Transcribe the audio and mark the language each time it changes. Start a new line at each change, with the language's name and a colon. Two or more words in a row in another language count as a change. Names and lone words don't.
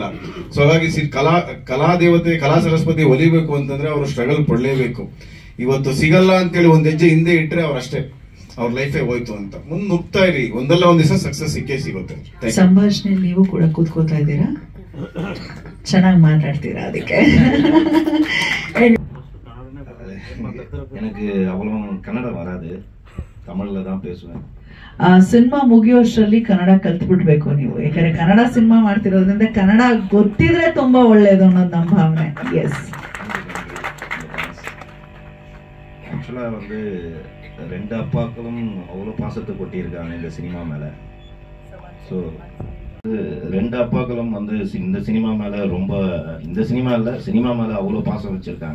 Kannada: ಸೊ ಹಾಗಾಗಿ ಕಲಾ ದೇವತೆ ಕಲಾ ಸರಸ್ವತಿ ಒಲಿಬೇಕು ಅಂತಂದ್ರೆ ಅವರು ಸ್ಟ್ರಗಲ್ ಪಡಲೇಬೇಕು. ಇವತ್ತು ಸಿಗಲ್ಲ ಅಂತೇಳಿ ಒಂದ್ ಹೆಜ್ಜೆ ಹಿಂದೆ ಇಟ್ರೆ ಅವ್ರಷ್ಟೇ, ಅವ್ರ ಲೈಫೇ ಹೋಯ್ತು ಅಂತ. ಮುಂದೆ ನುಗ್ತಾ ಇರಿ, ಒಂದಲ್ಲ ಒಂದ್ ದಿವಸ ಸಕ್ಸಸ್ ಸಿಕ್ಕೇ ಸಿಗುತ್ತೆ. ಸಂಭಾಷಣೆ ನೀವು ಕೂಡ ಕೂತ್ಕೋತಾ ಇದ್ದೀರಾ, ಚೆನ್ನಾಗಿ ಮಾತಾಡ್ತೀರಾ. ಅದಕ್ಕೆ
Tamil: எனக்கு அவ்வளவு கன்னடம் வராது, தமிழ்ல தான் பேசுவேன்.
Kannada: ಸಿನಿಮಾ ಮುಗಿಯೋಷ್ಟರಲ್ಲಿ ಕನ್ನಡ ಕಲ್ತ್ಬಿಡ್ಬೇಕು ನೀವು, ಯಾಕಂದ್ರೆ ಕನ್ನಡ ಸಿನಿಮಾ ಮಾಡ್ತಿರೋದ್ರಿಂದ ಕನ್ನಡ ಗೊತ್ತಿದ್ರೆ ತುಂಬಾ ಒಳ್ಳೇದು ಅನ್ನೋದು ನಮ್ಮ ಭಾವನೆ. ಎಸ್,
Tamil: ஆக்சுவலா வந்து ரெண்டு அப்பாக்களும் அவ்வளோ பாசத்தை கொட்டியிருக்காங்க இந்த சினிமா மேல. ஸோ ரெண்டு அப்பாக்களும் வந்து இந்த சினிமா மேல ரொம்ப, இந்த சினிமா இல்லை சினிமா மேல அவ்வளோ பாசம் வச்சிருக்காங்க.